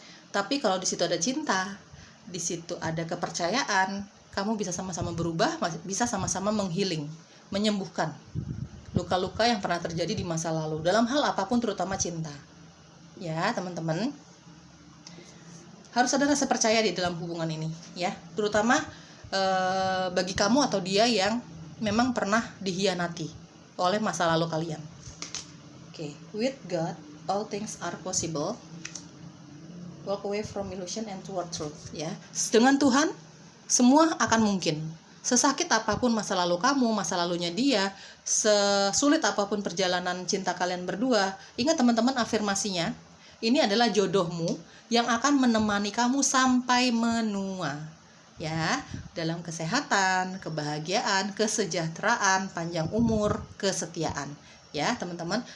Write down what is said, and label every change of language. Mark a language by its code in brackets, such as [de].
[id] Tapi kalau di situ ada cinta, di situ ada kepercayaan, kamu bisa sama-sama berubah, bisa sama-sama menghealing, menyembuhkan luka-luka yang pernah terjadi di masa lalu dalam hal apapun, terutama cinta. Ya, teman-teman. Harus ada rasa percaya di dalam hubungan ini ya, terutama bagi kamu atau dia yang memang pernah dikhianati oleh masa lalu kalian. [en] Oke, with God all things are possible. Walk away from illusion and toward truth ya. [id] Dengan Tuhan semua akan mungkin. Sesakit apapun masa lalu kamu, masa lalunya dia, sesulit apapun perjalanan cinta kalian berdua, ingat teman-teman afirmasinya, ini adalah jodohmu yang akan menemani kamu sampai menua ya, dalam kesehatan, kebahagiaan, kesejahteraan, panjang umur, kesetiaan ya teman-teman.